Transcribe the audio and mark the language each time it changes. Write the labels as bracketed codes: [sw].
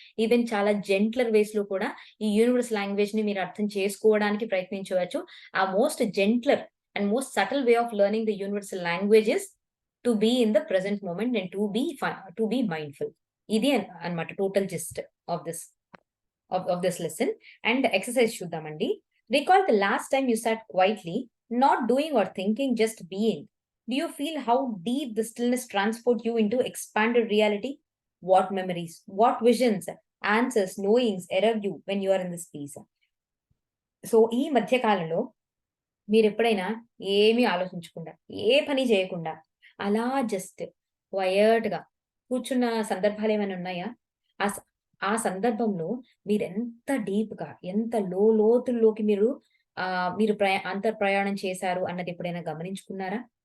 [te] Even చాలా జెంట్లర్ వేస్‌లో కూడా ఈ యూనివర్స్ లాంగ్వేజ్‌ని మీరు అర్థం చేసుకోవడానికి ప్రయత్నించవచ్చు. [en] A most gentler and most subtle way of learning the universal language is to be in the present moment and to be mindful. [te] ఇది అన్నమాట [en] Total gist of this lesson. [te] And exercise చూద్దామండి. [en] Recall the last time you sat quietly, not doing or thinking, just being. Do you feel how deep the stillness transport you into expanded reality? What memories, what visions, answers, knowings arrive you when you are in this peace? [te] So, ఈ మధ్య కాలంలో మీరెప్పుడైనా ఏమీ ఆలోచించకుండా, ఏ పని చేయకుండా, అలా just క్వయట్‌గా కూర్చున్న సందర్భాలేమైనా ఉన్నాయా? ఆ స ఆ సందర్భంలో మీరెంత డీప్‌గా, ఎంత లోతుల్లోకి మీరు అంతర్ ప్రయాణం చేశారు అన్నది ఎప్పుడైనా గమనించుకున్నారా?